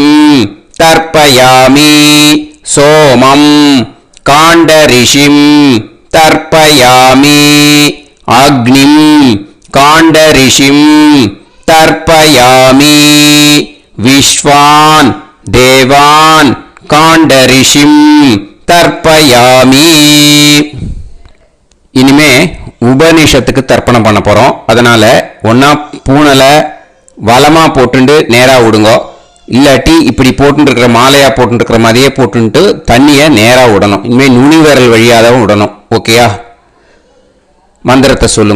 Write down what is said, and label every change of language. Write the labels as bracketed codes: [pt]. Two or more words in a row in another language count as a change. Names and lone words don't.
[sa] तर्पयामि सोमं काण्डऋषिं तर्पयामि अग्निं काण्डऋषिं तर्पयामि विश्वान् देवान् काण्डऋषिं तर्पयामि [ta] இனிமே உபநிஷத்துக்கு தர்ப்பணம் பண்ண போறோம். அதனால ஒன்னா பூனலை வலமா போட்டுண்டு நேரா விடுங்க, இல்லாட்டி இப்படி போட்டு இருக்கிற மாலையா போட்டு இருக்கிற மாதிரியே போட்டுட்டு தண்ணியை நேரா விடணும். இனிமேல் நுனி விரல் வழியாதான் விடணும். ஓகேயா? மந்திரத்தை சொல்லுங்க.